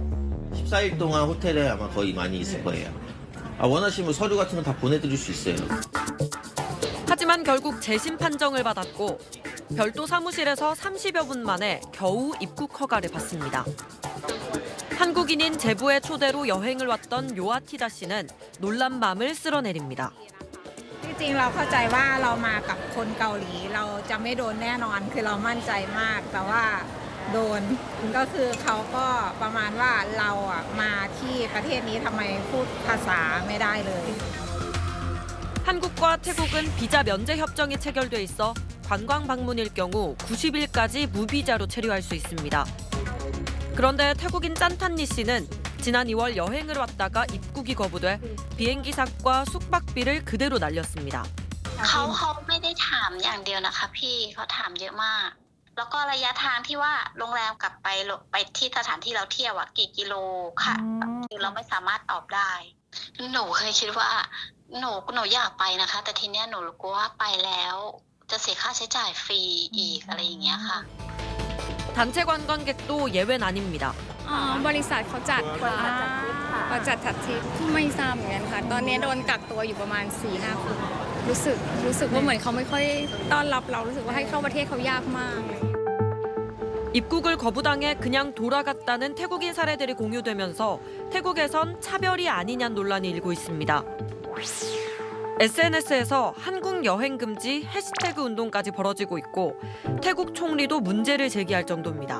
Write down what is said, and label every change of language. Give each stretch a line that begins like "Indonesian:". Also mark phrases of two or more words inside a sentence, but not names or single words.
Korean: 14일 동안 호텔에 아마 거의 많이 있을 거예요. 원하시면 서류 같은 거 다 보내드릴 수 있어요. 하지만 결국 재심 판정을 받았고 별도 사무실에서 30여 분 만에 겨우 입국 허가를 받습니다. 한국인인 제부의 초대로 여행을 왔던 요아티다 씨는 놀란 밤을 쓸어내립니다.
Thai: จริงเราเข้าใจว่าเรามากับคนเกาหลีเราจะไม่โดนแน่นอนคือเรามั่นใจมากแต่ว่าโดนก็คือเขาก็ประมาณว่าเราอ่ะมาที่ประเทศนี้ทำไมพูดภาษาไม่ได้เลย
Korean: 한국과 태국은 비자 면제 협정이 체결돼 있어 관광 방문일 경우 90일까지 무비자로 체류할 수 있습니다. 그런데 태국인 짠탄니 씨는 지난 2월 여행을 왔다가 입국이 거부돼 비행기삭과 숙박비를 그대로 날렸습니다.
Thai: เขาไม่ได้ถามอย่างเดียวนะคะพี่เขาถามเยอะมากแล้วก็ระยะทางที่ว่าโรงแรมกลับไปที่สถานที่เราเที่ยวอ่ะกี่กิโลค่ะคือเราไม่สามารถตอบได้หนูเคยคิดว่าหนูอยากไปนะคะแต่ทีเนี้ยหนูกลัวว่าไปแล้วจะเสียค่าใช้จ่ายฟรีอีกอะไรอย่างเงี้ยค่ะ
Korean: 단체 관광객도 예외는 아닙니다.
Thai: บริษัทเขาจัดจัดทริปไม่ทราบเหมือนกันค่ะตอนนี้โดนกักตัวอยู่ประมาณ 4-5 คนรู้สึกว่าเหมือนเขาไม่ค่อยต้อนรับเรารู้สึกว่าให้เข้าประเทศเขายากมาก
Korean: 입국을 거부당해 그냥 돌아갔다는 태국인 사례들이 공유되면서 태국에선 차별이 아니냐는 논란이 일고 있습니다. SNS에서 한국 여행 금지 해시태그 운동까지 벌어지고 있고 태국 총리도 문제를 제기할 정도입니다.